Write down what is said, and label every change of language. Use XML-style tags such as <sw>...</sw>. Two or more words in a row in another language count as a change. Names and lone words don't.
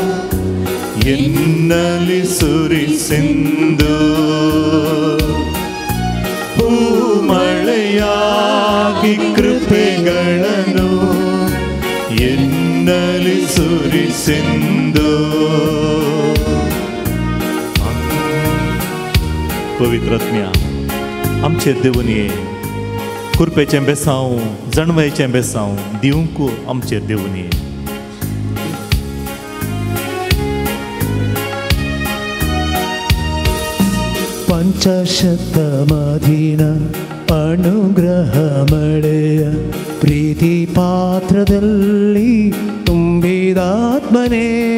<kn>ಎನ್ನಲಿ ಸುರಿಸೆಂದು ಭೂಮಳೆಯಾಗಿ ಕೃಪೆಗಳನ್ನು ಎನ್ನಲಿ ಸುರಿಸೆಂದು.</kn> <kok>पवित्र आत्म्या आमचे देवनिये कृपेचें बेसांव जणवयेचें बेसांव दिवंक आमचे देवनिये.</kok> <kn>ಪಂಚಶತಮದಿನ ಅನುಗ್ರಹ ಮಳೆಯ ಪ್ರೀತಿ ಪಾತ್ರದಲ್ಲಿ ತುಂಬಿದಾತ್ಮನೇ</kn>